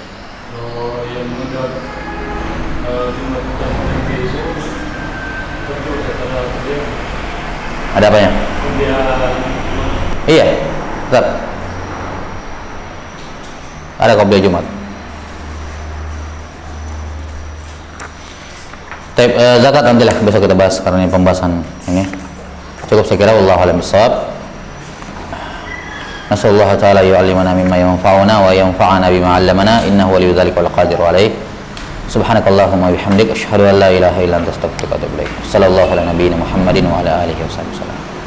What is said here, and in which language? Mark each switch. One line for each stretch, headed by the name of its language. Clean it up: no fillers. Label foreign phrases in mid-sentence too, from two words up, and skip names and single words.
Indonesian: Ada apanya? Iya, tetap ada qobliyah Jumat. Zakat nantilah besok kita bahas karena ini pembahasan ini. Cukup saya kira.
Arabic: والله أعلم بالصواب. نسأل الله تعالى يعلمنا مما ينفعنا وينفعنا بما علمنا إنه ولي ذلك والقادر عليه. سبحانك اللهم وبحمدك أشهد أن لا إله إلا أنت أستغفرك وأتوب إليك. صلى الله على نبينا محمد وعلى آله وسلم.